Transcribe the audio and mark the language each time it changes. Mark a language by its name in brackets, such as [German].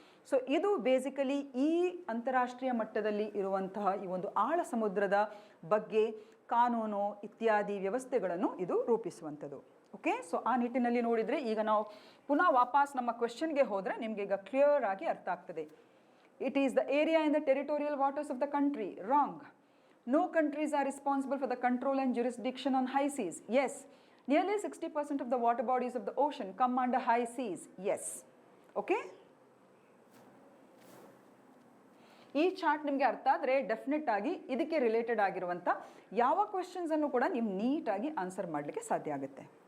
[Kannada] So ಇದು basically ಈ ಅಂತಾರಾಷ್ಟ್ರೀಯ ಮಟ್ಟದಲ್ಲಿ ಇರುವಂತಹ ಈ ಒಂದು ಆಳ ಸಮುದ್ರದ ಬಗ್ಗೆ ಕಾನೂನು ಇತ್ಯಾದಿ ವ್ಯವಸ್ಥೆಗಳನ್ನು ಇದು ರೂಪಿಸುವಂಥದ್ದು. ಓಕೆ, ಸೊ ಆ ನಿಟ್ಟಿನಲ್ಲಿ ನೋಡಿದರೆ ಈಗ ನಾವು ಪುನಃ ವಾಪಸ್ ನಮ್ಮ ಕ್ವೆಶ್ಚನ್ಗೆ ಹೋದರೆ ನಿಮಗೆ ಈಗ ಕ್ಲಿಯರ್ ಆಗಿ ಅರ್ಥ ಆಗ್ತದೆ. [English] It is the area in the territorial waters of the country. Wrong. No countries are responsible for the control and jurisdiction on high seas. Yes. Nearly 60% of the water bodies of the ocean come under high seas. Yes. Okay? [Kannada] ಈ chart ನಿಮಗೆ ಅರ್ಥ ಆದರೆ definite ಆಗಿ ಇದಕ್ಕೆ related ಆಗಿರುವಂಥ ಯಾವ ಕ್ವೆಶ್ಚನ್ಸನ್ನು ಕೂಡ ನೀವು ನೀಟಾಗಿ ಆನ್ಸರ್ ಮಾಡಲಿಕ್ಕೆ ಸಾಧ್ಯ ಆಗುತ್ತೆ.